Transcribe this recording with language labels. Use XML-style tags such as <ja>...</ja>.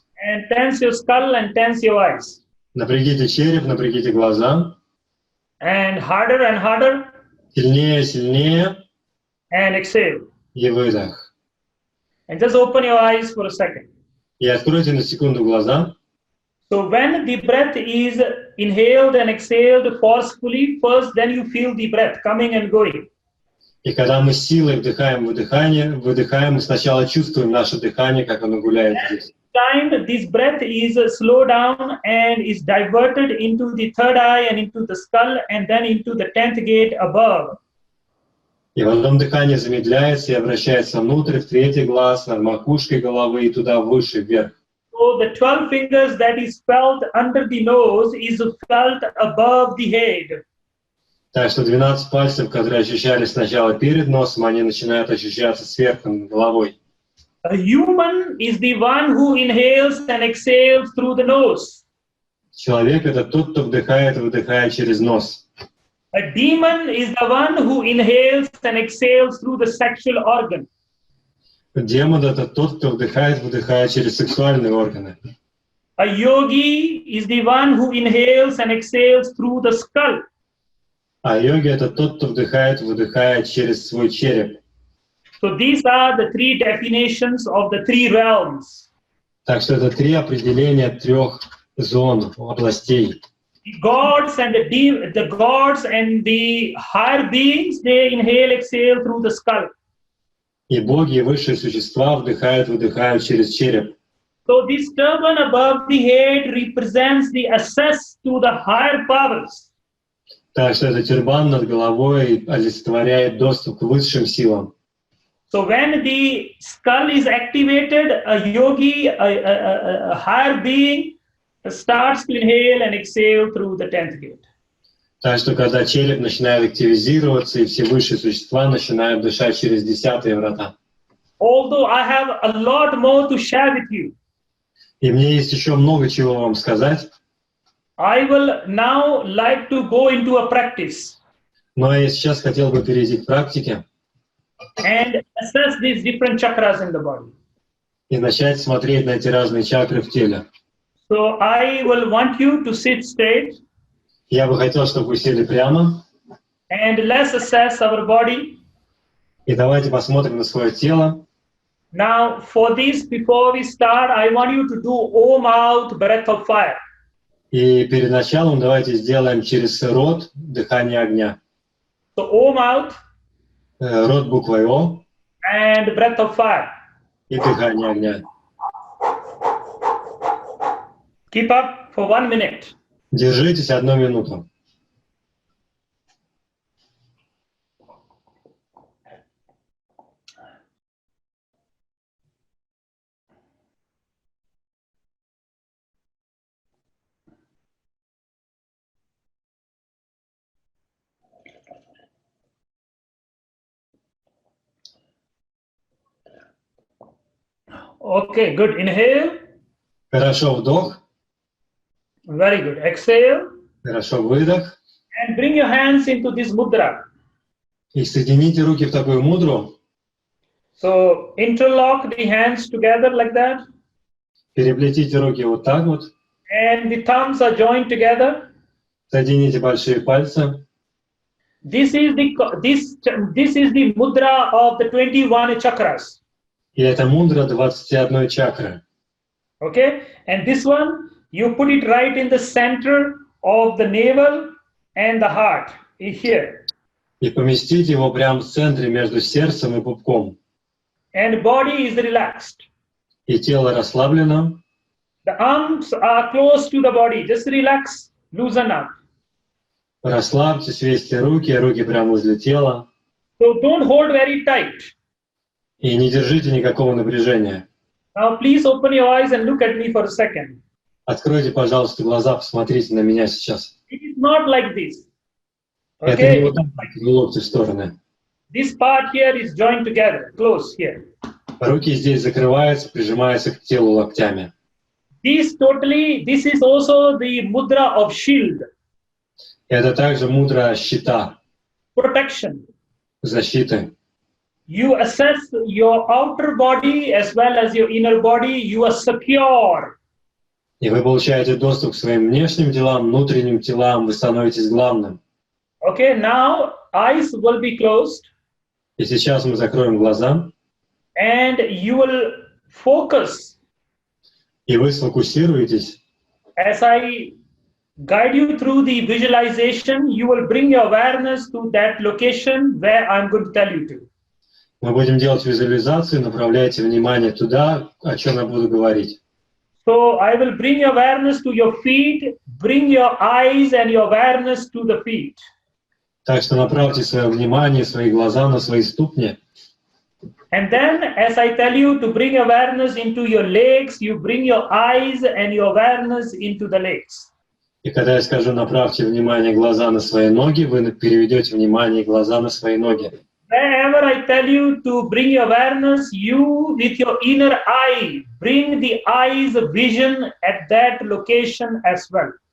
<en>And tense your skull and tense your eyes.</en> <ru>Напрягите череп, напрягите глаза.</ru> <en>And harder.</en> <ru>Сильнее, сильнее.</ru> <en>And exhale.</en> <ru>И выдох.</ru> <en>And just open your eyes for a second.</en> <ru>И откройте на секунду глаза.</ru> <en>So when the breath is inhaled and exhaled forcefully, first then you feel the breath coming and going.</en> <ru>И когда мы силой вдыхаем, выдыхаем, мы сначала чувствуем наше дыхание, как оно гуляет здесь.</ru> <en>Time this breath is slowed down and is diverted into the third eye and into the skull and then into the 10th gate above.</en> <ru>И потом дыхание замедляется и обращается внутрь, в третий глаз, над макушкой головы и туда выше, вверх.</ru> <en>So the 12 fingers that is felt under the nose is felt above the head.</en> <ru>Так что 12 пальцев, которые ощущались сначала перед носом, они начинают ощущаться сверху, над головой.</ru> <en>A human is the one who inhales and exhales through the nose.</en> <ru>Человек — это тот, кто вдыхает и выдыхает через нос.</ru> <en>A demon is the one who inhales and exhales through the sexual organ.</en> <ru>Демон — это тот, кто вдыхает и выдыхает через сексуальные органы.</ru> <en>A yogi is the one who inhales and exhales through the skull.</en> <ru>А йоги — это тот, кто вдыхает и выдыхает через свой череп.</ru> <en>So these are the three definitions of the three realms.</en> <ru>Так что это три определения трех зон, областей.</ru> <en>The gods and the gods and the higher beings, they inhale, exhale through the skull.</en> <ru>И боги, и высшие существа вдыхают, выдыхают через череп.</ru> <en>So this turban above the head represents the access to the higher powers.</en> <ru>Так что этот тюрбан над головой олицетворяет доступ к высшим силам.</ru> <en>So when the skull is activated, a yogi, a higher being, starts to inhale and exhale through the 10th gate.</en> <ru>Так что когда череп начинает активизироваться, и все высшие существа начинают дышать через 10-е врата.</ru> <en>Although I have a lot more to share with you,</en> <ru>И мне есть еще много чего вам сказать,</ru> <en>I will now like to go into a practice</en> <ru>но я сейчас хотел бы перейти к практике</ru> <en>and assess these different chakras in the body.</en> <ru>и начать смотреть на эти разные чакры в теле.</ru> <en>So I will want you to sit straight</en> <ru>Я бы хотел, чтобы вы сели прямо,</ru> <en>and let's assess our body.</en> <ru>и давайте посмотрим на свое тело.</ru> <en>Now for this, before we start, I want you to do Om out breath of fire.</en> <ru>И перед началом давайте сделаем через рот дыхание огня.</ru> <en>So Om out</en> <ru>Рот буквой О</ru> <en>and breath of fire.</en> <ru>и дыхание огня.</ru> <en>Keep up for 1 minute.</en> <ru>Держитесь 1 минуту.</ru> <en>Okay, good. Inhale.</en> <ru>Хорошо, вдох.</ru> <en>Very good. Exhale.</en> <ru>Хорошо, выдох.</ru> <en>And bring your hands into this mudra.</en> <ru>И соедините руки в такую мудру.</ru> <en>So interlock the hands together like that.</en> <ru>Переплетите руки вот так вот.</ru> <en>And the thumbs are joined together.</en> <ru>Соедините большие пальцы.</ru> <en>This is the mudra of the 21 chakras.</en> <ru>И это мудра 21 чакры.</ru> <en>Okay? And this one, you put it right in the center of the navel and the heart, here.</en> <ru>И поместите его прямо в центре между сердцем и пупком.</ru> <en>And body is relaxed.</en> <ru>И тело расслаблено.</ru> <en>The arms are close to the body. Just relax, loosen up.</en> <ru>Расслабьте, свесьте руки, руки прямо возле тела.</ru> <en>So don't hold very tight.</en> <ru>И не держите никакого напряжения.</ru> <en>Now please open your eyes and look at me for a second.</en> <ru>Откройте, пожалуйста, глаза, посмотрите на меня сейчас.</ru> <en>It is not like this.</en> <ru>Это не</ru> <en>Okay?</en> <ru>вот так, локти в стороны.</ru> <en>This part here is joined together, close here.</en> <ru>Руки здесь закрываются, прижимаются к телу локтями.</ru> <en>This is also the mudra of shield,</en> <ru>Это также мудра щита,</ru> <en>protection.</en> <ru>защиты.</ru> <en>You assess your outer body as well as your inner body, you are secure.</en> <ru>И вы получаете доступ к своим внешним делам, внутренним телам, вы становитесь главным.</ru> <en>Okay, now eyes will be closed</en> <ru>И сейчас мы закроем глаза,</ru> <en>and you will focus</en> <ru>и вы сфокусируетесь.</ru> <en>as I guide you through the visualization. You will bring your awareness to that location where I'm going to tell you to.</en> <ru>Мы будем делать визуализацию, направляйте внимание туда, о чем я буду говорить.</ru> <en>So I will bring your awareness to your feet, bring your eyes and your awareness to the feet.</en> <ru>Так что направьте свое внимание, свои глаза на свои ступни.</ru> <en>And then as I tell you to bring awareness into your legs, you bring your eyes and your awareness into the legs.</en> <ru>И когда я скажу «направьте внимание глаза на свои ноги», вы переведете внимание глаза на свои ноги.</ru> <en>Wherever I tell you to bring your awareness, you with your inner eye, bring the eye's vision at that location as well.</en>